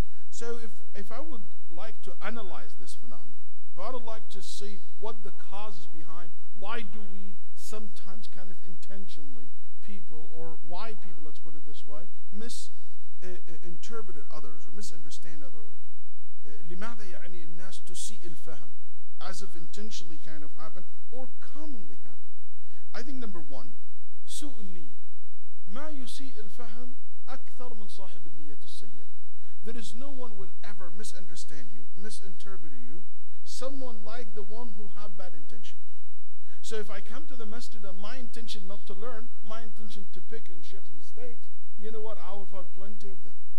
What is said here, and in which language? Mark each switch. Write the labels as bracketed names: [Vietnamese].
[English] So if I would like to analyze this phenomenon, if I would like to see what the causes behind, why do we sometimes kind of intentionally or why people, let's put it this way, misinterpret others or misunderstand others. [Arabic] لماذا يعني الناس تسيء الفهم, [English] as if intentionally kind of happen or commonly happen. I think number one, [Arabic] سوء النية. ما يسيء الفهم أكثر من صاحب النية السيئة. [English] There is no one will ever misunderstand you, misinterpret you, someone like the one who have bad intention. So if I come to the masjid and my intention not to learn, my intention to pick and sheikh's mistakes, you know what, I will find plenty of them.